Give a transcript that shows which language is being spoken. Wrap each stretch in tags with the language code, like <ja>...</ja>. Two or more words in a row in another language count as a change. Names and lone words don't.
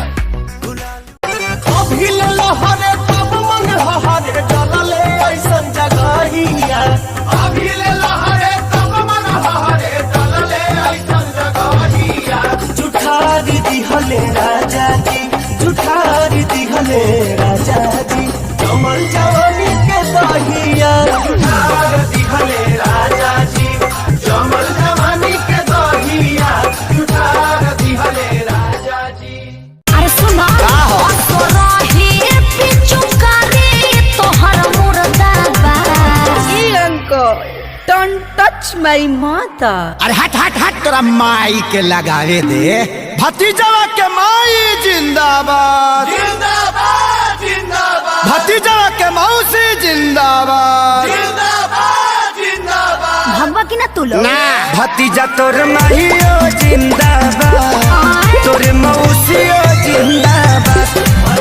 <bho>अभी लहरे तब मन हरे डलले ऐसन जगहिया अभी लहरे तब मन हरे डलले ऐसन जगहिया जुठारी दिहले राजा जी जुठारी दिहले राजा जी कमल जवानी के दहिया जुठारी दिहले राजा जी कमल जवानी के दहिया जुठारी दिहले राजा जी। अरे सुना</bho> <en>Don't touch my mother.</en> <bho>अरे हट हट हट तोरा माई के लगावे दे भतीजवा के माई जिंदाबाद जिंदाबाद जिंदाबाद भतीजवा के मौसी जिंदाबाद जिंदाबाद जिंदाबाद भगवा की ना तू लोग ना भतीजा तोर माईओ जिंदाबाद तोर मौसियो जिंदाबाद</bho>